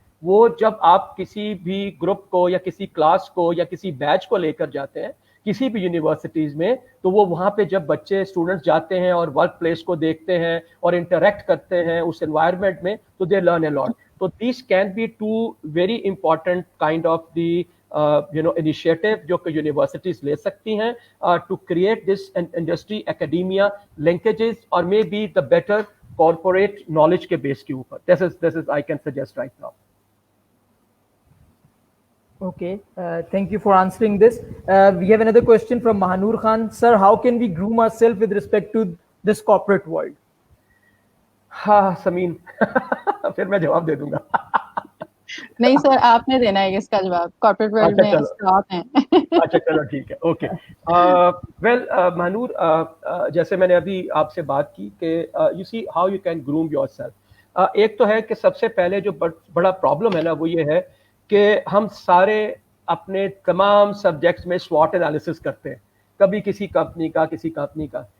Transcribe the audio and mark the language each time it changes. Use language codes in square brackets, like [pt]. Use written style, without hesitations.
[ur] وہ جب آپ کسی بھی گروپ کو یا کسی کلاس کو یا کسی بیچ کو لے کر جاتے ہیں کسی بھی یونیورسٹیز میں, تو وہ وہاں پہ جب بچے اسٹوڈنٹس جاتے ہیں اور ورک پلیس کو دیکھتے ہیں اور انٹریکٹ کرتے ہیں اس انوائرمنٹ میں, تو [en] They learn a lot. تو these can be 2 very important kind of the initiative [ur] جو کہ یونیورسٹیز لے سکتی ہیں [en] To create this industry academia linkages, اور may be the better corporate knowledge کے base کے اوپر. This is I can suggest right now. Okay, thank you for answering this. We have another question from Mahanur Khan. Sir, how can we groom ourselves with respect to this corporate world? [ur] ہاں سمین پھر میں جواب دے دوں گا. نہیں سر, آپ نے دینا ہے اس کا جواب. کارپوریٹ ورلڈ میں آپ ہیں. اچھا چلو ٹھیک ہے, اوکے. ویل مہنور, جیسے میں نے ابھی آپ سے بات کی کہ [en] You see how you can groom yourself. [ur] ایک تو ہے کہ سب سے پہلے جو بڑا پرابلم ہے نا وہ یہ ہے کہ ہم سارے اپنے تمام سبجیکٹس میں SWOT انالیسس کرتے ہیں, کبھی کسی کمپنی کا کسی کمپنی کا.